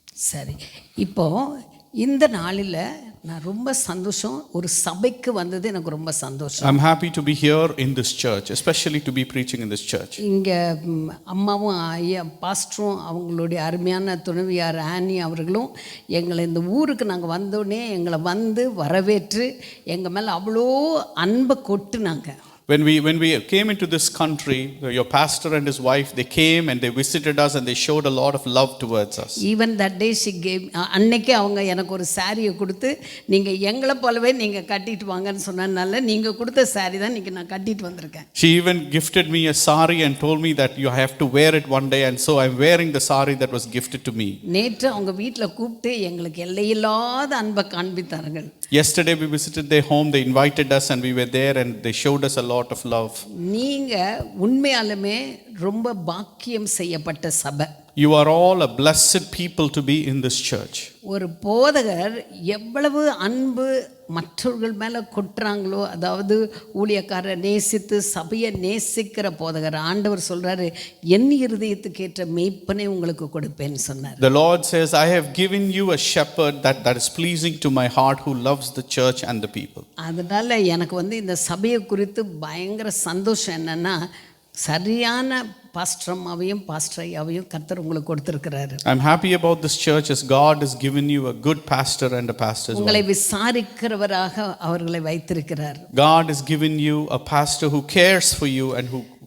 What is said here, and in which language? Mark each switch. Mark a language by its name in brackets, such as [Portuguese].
[Tamil] சரி, இப்போ இந்த நாளில் நான் ரொம்ப சந்தோஷம். ஒரு சபைக்கு வந்தது எனக்கு ரொம்ப சந்தோஷம். [English] I'm happy to be here in this church, especially to be preaching in this church. [Tamil] இங்க அம்மாவும் ஐயா பாஸ்டரும் அவங்களுடைய அருமையான துணைவியார் ஆனி அவர்களும் எங்களை இந்த ஊருக்கு நாங்கள் வந்தோடனே எங்களை வந்து வரவேற்று எங்கள் மேலே அவ்வளோ அன்பை கொட்டுனாங்க. [English] When we came into this country, your pastor and his wife, they came and they visited us and they showed a lot of love towards us. Even that day she gave, [Tamil] அன்னைக்கு அவங்க எனக்கு ஒரு சாரியை கொடுத்து நீங்கள் எங்களை போலவே நீங்கள் கட்டிட்டு வாங்கன்னு சொன்னதுனால நீங்கள் கொடுத்த சாரி தான் இன்றைக்கி நான் கட்டிட்டு வந்திருக்கேன். [English] She even gifted me a sari and told me that you have to wear it one day, and so I'm wearing the sari that was gifted to me. [Tamil] நேற்று அவங்க வீட்டில் கூப்பிட்டு எங்களுக்கு எல்லையில்லாத அன்பை காண்பித்தார்கள். [English] Yesterday we visited their home, they invited us and we were there and they showed us a lot of love. [Tamil] நீங்க உண்மையாலுமே ரொம்ப பாக்கியம் செய்யப்பட்ட சபை. [English] You are all a blessed people to be in this church. [Tamil] ஒரு போதகர் எவ்வளவு அன்பு மற்றவர்கள் மேலே கொட்டுறாங்களோ, அதாவது ஊழியக்காரரை நேசித்து சபையை நேசிக்கிற போதகர், ஆண்டவர் சொல்றாரு என் இருதயத்துக்கு ஏற்ற மேய்ப்பனை உங்களுக்கு கொடுப்பேன்னு சொன்னார். [English] The Lord says, I have given you a shepherd that is pleasing to my heart, who loves the church and the people. [Tamil] அதனால எனக்கு இந்த சபையை குறித்து பயங்கர சந்தோஷம். என்னன்னா சரியான பாஸ்டரம்மாவையும் பாஸ்டர் ஐயாவையும் கர்த்தர் உங்களுக்கு கொடுத்திருக்கிறாரு. [English] I'm happy about this church as God has given you a good pastor and a pastor's wife. [Tamil] உங்களை விசாரிக்கிறவராக அவர்களை வைத்திருக்கிறார். [English] God has given you a pastor who cares for you and who